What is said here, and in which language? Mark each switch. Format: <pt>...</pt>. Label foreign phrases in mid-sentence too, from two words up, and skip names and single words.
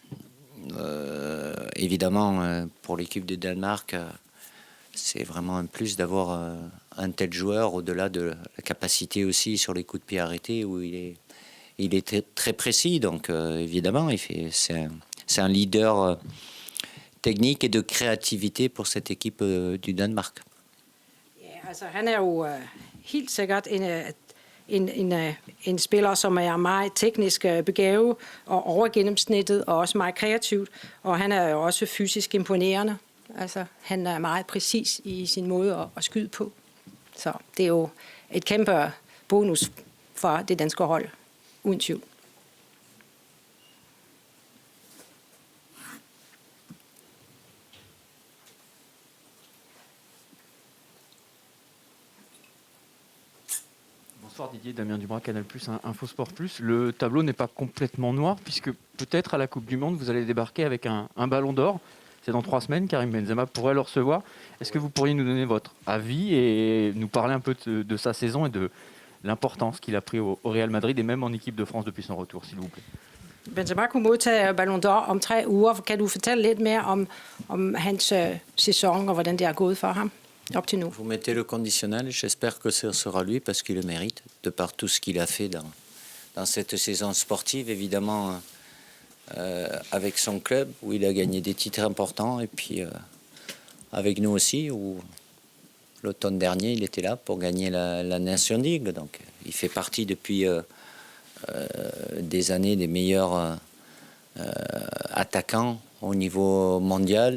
<fr>Évidemment, pour l'équipe de Danemark, c'est vraiment un plus d'avoir un tel joueur, au-delà de la capacité aussi sur les coups de pied arrêtés, où il est très précis. Donc évidemment, c'est un leader technique et de créativité pour cette équipe du Danemark.</fr> <da>Ja, altså han er jo helt sikkert en spiller, som er meget teknisk begavet og over gennemsnittet og også meget kreativt. Og han er jo også fysisk imponerende. Altså han er meget præcis i sin måde at skyde på. Så det er jo et kæmpe bonus for det danske hold, uden tvivl.</da> <fr>Bonsoir Didier, Damien Dubois, Canal+, Info Sport+. Le tableau n'est pas complètement noir puisque peut-être à la Coupe du Monde, vous allez débarquer avec un ballon d'or. C'est dans 3 semaines, Karim Benzema pourrait le recevoir. Est-ce que vous pourriez nous donner votre avis et nous parler un peu de sa saison et de l'importance qu'il a pris au Real Madrid et même en équipe de France depuis son retour, s'il vous plaît?</fr> <da>Benzema kunne modtage Ballon d'Or om 3 uger. Kan du fortælle lidt mere om hans sæson og hvordan det er gået for ham?</da> <fr>Vous mettez le conditionnel, j'espère que ce sera lui parce qu'il le mérite, de par tout ce qu'il a fait dans cette saison sportive, évidemment avec son club où il a gagné des titres importants et puis avec nous aussi où l'automne dernier il était là pour gagner la Nation League, donc il fait partie depuis des années des meilleurs attaquants au niveau mondial.</fr>